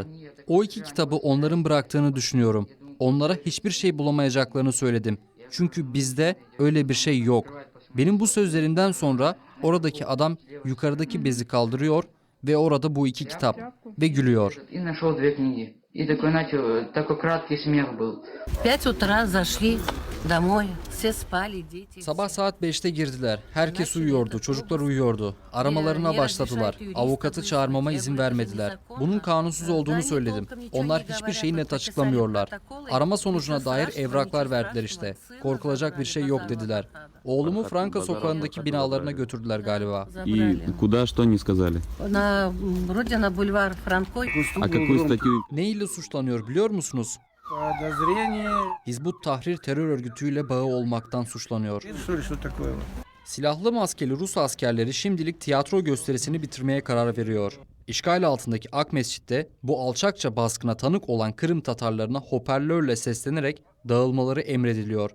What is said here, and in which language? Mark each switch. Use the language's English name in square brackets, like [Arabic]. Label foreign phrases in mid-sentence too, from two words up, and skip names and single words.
[Turkish] O iki kitabı onların bıraktığını düşünüyorum. Onlara hiçbir şey bulamayacaklarını söyledim. Çünkü bizde öyle bir şey yok. Benim bu sözlerimden sonra oradaki adam yukarıdaki bezi kaldırıyor ve orada bu iki kitap ve gülüyor. [Russian] 5 утра зашли домой, все спали, дети. [Turkish] Sabah saat 5'te girdiler. Herkes uyuyordu, çocuklar uyuyordu. Aramalarına başladılar. Avukatı çağırmama izin vermediler. Bunun kanunsuz olduğunu söyledim. Onlar hiçbir şeyi net açıklamıyorlar. Arama sonucuna dair evraklar verdiler işte. Korkulacak bir şey yok dediler. Oğlumu Franka sokağındaki binalarına götürdüler galiba. [Russian] И куда, что не сказали? На Родина бульвар Франко. А какую статью? [Turkish] Ne ile suçlanıyor biliyor musunuz? Hizbut Tahrir terör örgütüyle bağı olmaktan suçlanıyor. Silahlı maskeli Rus askerleri şimdilik tiyatro gösterisini bitirmeye karar veriyor. İşgal altındaki Ak Mescid'de bu alçakça baskına tanık olan Kırım Tatarlarına hoparlörle seslenerek dağılmaları emrediliyor.